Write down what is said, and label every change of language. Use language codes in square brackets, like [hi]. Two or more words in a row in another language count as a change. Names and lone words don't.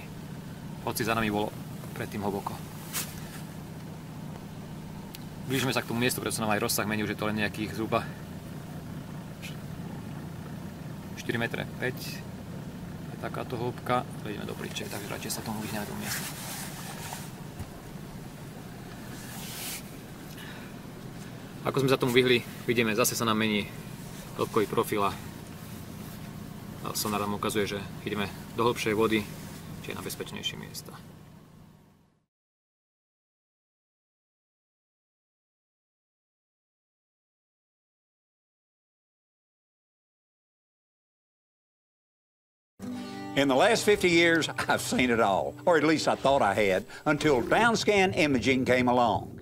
[sk] Hoci za nami bolo predtým hlboko. Blížime sa k tomu miestu, preto sa nám aj rozsah mení, už je to len nejakých zhruba 4 metre, 5 je takáto hĺbka, ideme do plitče, takže radšej sa tomu vyhneme tomu miestu. Ako sme sa tomu vyhli, vidíme, zase sa nám mení hĺbkový profil a sonár nám ukazuje, že ideme do hĺbšej vody, či na bezpečnejšie miesta. [en] In the last 50 years, I've seen it all, or at least I thought I had, until downscan imaging came along.